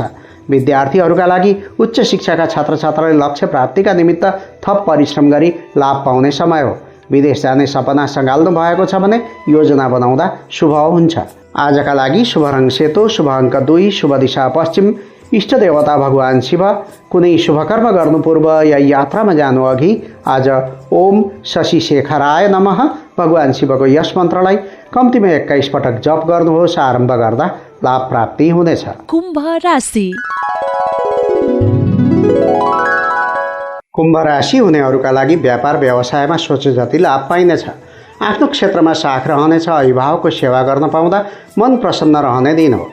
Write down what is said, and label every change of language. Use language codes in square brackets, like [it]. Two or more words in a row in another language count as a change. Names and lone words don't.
[ne] विद्यार्थीहरूका लागि उच्च शिक्षाका छात्रछात्राले लक्ष्य प्राप्तिका निमित्त थप परिश्रम गरी लाभ पाउने समय हो। विदेश जाने सपना सङ्घाल्नु भएको छ भने योजना बनाउँदा शुभ हुन्छ। आजका लागि शुभ रङ सेतो, शुभ अङ्क 2, शुभ दिशा पश्चिम, इष्ट देवता भगवान शिव। कुनै शुभ कर्म गर्नु पूर्व या यात्रामा जानु अघि आज [sa] ओम शशि शेखराय नमः [ne] भगवान शिवको यस मन्त्रलाई कम्तीमा 21 पटक जप गर्नुहोस्। आरम्भ गर्दा लाभ प्राप्ति हुनेछ। कुम्भ राशि। कुम्भ राशि हुनेहरूका लागि व्यापार व्यवसायमा सोचे जति लाभ पाइनेछ। आफ्नो क्षेत्रमा साख रहनेछ। अभिभावकको सेवा गर्न पाउँदा मन प्रसन्न रहने दिन हो।